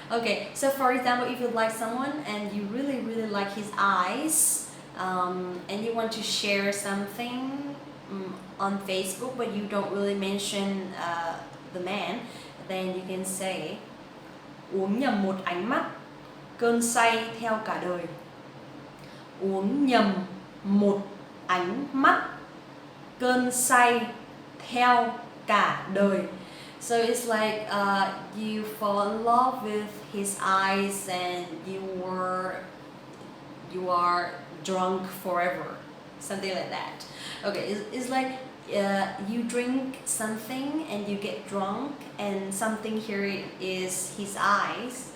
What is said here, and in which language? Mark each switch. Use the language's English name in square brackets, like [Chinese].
[English] Okay, so for example, if you like someone and you really, really like his eyes, and you want to share something on Facebook, but you don't really mention the man, then you can say [Vietnamese] uống nhầm một ánh mắt, cơn say theo cả đời. Uống nhầm một ánh mắt, cơn say theo cả đời. [English] So it's like you fall in love with his eyes and you are drunk forever, something like that. Okay, it's like you drink something and you get drunk, and something here is his eyes.